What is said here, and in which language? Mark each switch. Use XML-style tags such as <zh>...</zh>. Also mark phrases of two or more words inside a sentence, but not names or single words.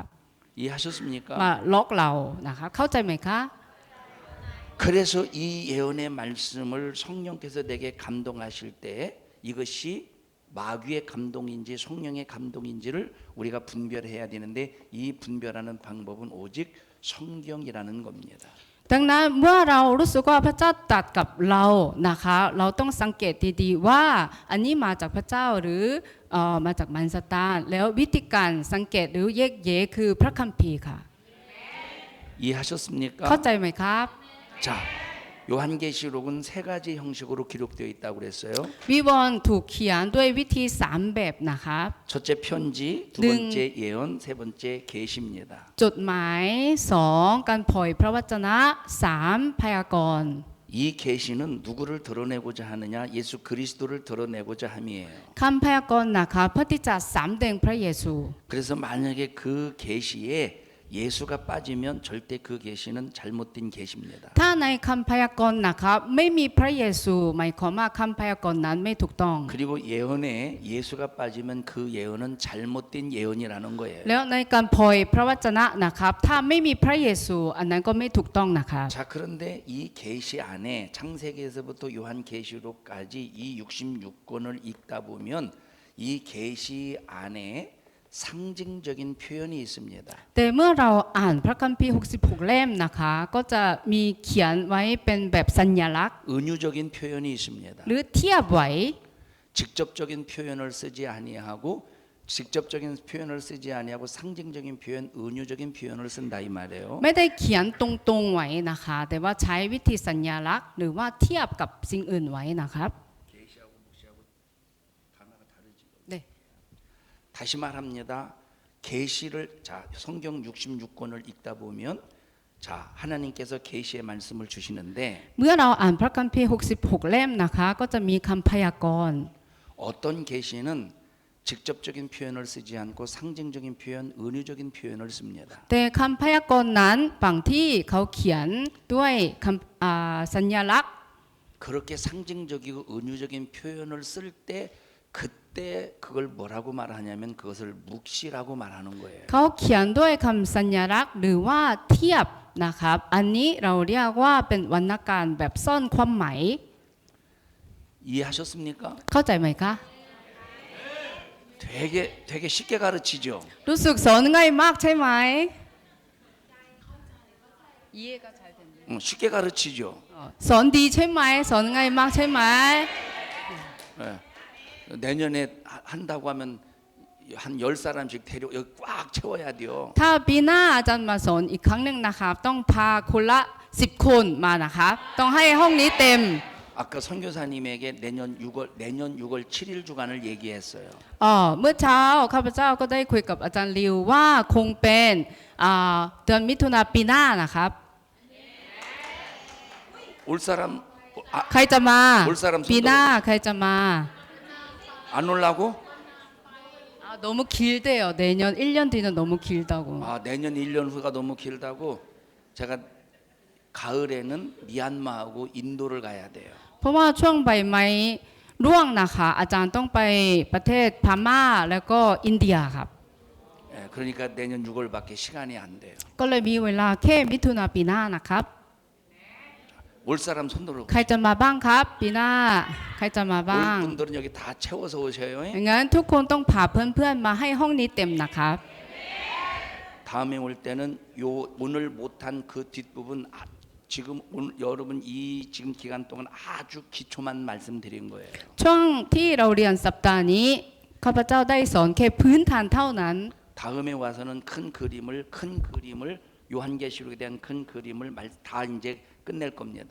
<ko>이해하셨습니까?</ko> <th>มาลอกเรานะครับเข้าใจไหมคะ</th> <ko>그래서 이 예언의 말씀을 성령께서 내게 감동하실 때 이것이 마귀의 감동인지 성령의 감동인지를 우리가 분별해야 되는데 이 분별하는 방법은 오직 성경이라는 겁니다.</ko> <th>ดังนั้นเมื่อเรารู้สึกว่าพระเจ้าตรัสกับเรานะคะเราต้องสังเกตดีๆว่าอันนี้มาจากพระเจ้าหรือมาจากมารซาตานแล้ววิธีการสังเกตหรือแยกแยะคือพระคัมภีร์ค่ะ</th> <ko>이해하셨습니까?</ko> <th>เข้าใจไหมครับ</th> <ko>자, 요한계시록은 세 가지 형식으로 기록되어 있다고 그랬어요.</ko> <th>วิวรณ์ถูกเขียนด้วยวิธี3แบบนะครับ</th> <ko>첫째 편지, 두 번째 예언, 세 번째 계시입니다.</ko> <th>จดหมาย2การเผยพระวจนะ3พยากรณ์</th> <ko>이 계시는 누구를 드러내고자 하느냐? 예수 그리스도를 드러내고자 함이에요.</ko> <th>คำพยากรณ์นะคะเพื่อที่จะสำแดงพระเยซู</th> <ko>그래서 만약에 그 계시에 예수가 빠지면 절대 그 계시는 잘못된 계시입니다.</ko> <th>ถ้าในคำพยากรณ์นะครับไม่มีพระเยซูหมายความว่าคำพยากรณ์นั้นไม่ถูกต้อง</th> <ko>그리고 예언에 예수가 빠지면 그 예언은 잘못된 예언이라는 거예요.</ko> <th>แล้วในการโปรยพระวจนะนะครับถ้าไม่มีพระเยซูอันนั้นก็ไม่ถูกต้องนะครับ</th> <ko>자, 그런데 이 계시 안에 창세기에서부터 요한 계시록까지 이 66권을 읽다 보면 이 계시 안에 상징적인 표현이 있습니다.</ko> <th>แต่เมื่อเราอ่านพระคัมภีร์66 เล่มนะคะก็จะมีเขียนไว้เป็นแบบสัญลักษณ์</th> <ko>은유적인 표현이 있습니다.</ko> <th>หรือเทียบไว้</th> <ko>직접적인 표현을 쓰지 아니하고 직접적인 표현을 쓰지 아니하고 상징적인 표현, 은유적인 표현을 쓴다 이 말이에요.</ko> <th>ไม่ได้เขียนตรงๆไว้นะคะแต่ว่าใช้วิธีสัญลักษณ์หรือว่าเทียบกับสิ่งอื่นไว้นะครับ 네.</th> <ko>다시 말합니다. 계시를 자 성경 66권을 읽다 보면 자 하나님께서 계시의 말씀을 주시는데</ko> <th>เมื่อเราอ่านพระคัมภีร์66 เล่มนะคะก็จะมีคำพยากรณ์</th> <ko>어떤 계시는 직접적인 표현을 쓰지 않고 상징적인 표현, 은유적인 표현을 씁니다.</ko> <th>แต่คำพยากรณ์นั้นบางที่เขาเขียนด้วยคำสัญลักษณ์</th> <ko>그렇게 상징적이고 은유적인 표현을 쓸 때 그때 그걸 뭐라고 말하냐면 그것을 묵시라고 말하는 거예요.</ko> <th>เขาเขียนด้วยคำสัญลักษณ์หรือว่าเทียบนะครับอันนี้เราเรียกว่าเป็นวรรณการแบบซ่อนความหมาย</th> <ko>이해하셨습니까?</ko> <th>เข้าใจไหมคะ</th> <ko>되게 쉽게 가르치죠.</ko> <th>รู้สึกสอนง่ายมากใช่ไหม</th> <ko>쉽게 가르치죠.</ko> <th>สอนดีใช่ไหมสอนง่ายมากใช่ไหม</th> <ko>네. 내년에 한다고 하면 한 10사람씩 데려 여기 꽉 채워야 돼요.</ko> <th>ถ้าปีหน้าอาจารย์มาสอนอีกครั้งหนึ่งนะครับต้องพาคนละ10 คนมานะครับต้องให้ห้องนี้เต็ม</th> <ko>아까 선교사님에게 내년 6월 7일 주간을 얘기했어요.</ko> <th>เมื่อเช้าข้าพเจ้าก็ได้คุยกับอาจารย์ลิวว่าคงเป็นเดือนมิถุนาปีหน้านะครับ</th> <ko>올 사람</ko> <th>ใครจะมา</th> <ko>올 사람</ko> <th>ปีหน้าใครจะมา</th> <ko>안 올라고? 너무 길대요. 내년 1년 뒤는 너무 길다고. 내년 1년 후가 너무 길다고 제가 가을에는 미얀마하고 인도를 가야 돼요.</ko> <th>เพราะว่าช่วงใบไม้ร่วงนะคะอาจารย์ต้องไปประเทศพม่าแล้วก็อินเดียครับ</th> <ko>그러니까 내년 6월밖에 시간이 안 돼요.</ko> <th>ก็เลยมีเวลาแค่มิถุนาปีหน้านะครับ</th> <ko>올 사람 손들어.</ko> <th>ใครจะมาบ้างครับปีหน้าใครจะมาบ้าง</th> <ko>올 분들은 여기 다 채워서 오셔요.</ko> <th>งั้นทุกคนต้องพาเพื่อนๆมาให้ห้องนี้เต็มนะครับ</th> <ko>다음에 올 때는 요 오늘 못한 그 뒷부분 지금 오늘 여러분 이 지금 기간 동안 아주 기초만 말씀드린 거예요.</ko> <th>ช่วงที่เราเรียนสัปดาห์นี้ข้าพเจ้าได้สอนแค่พื้นฐานเท่านั้น</th> <ko>다음에 와서는 큰 그림을 요한계시록에 대한 큰 그림을 다 이제 끝낼 겁니다.</ko>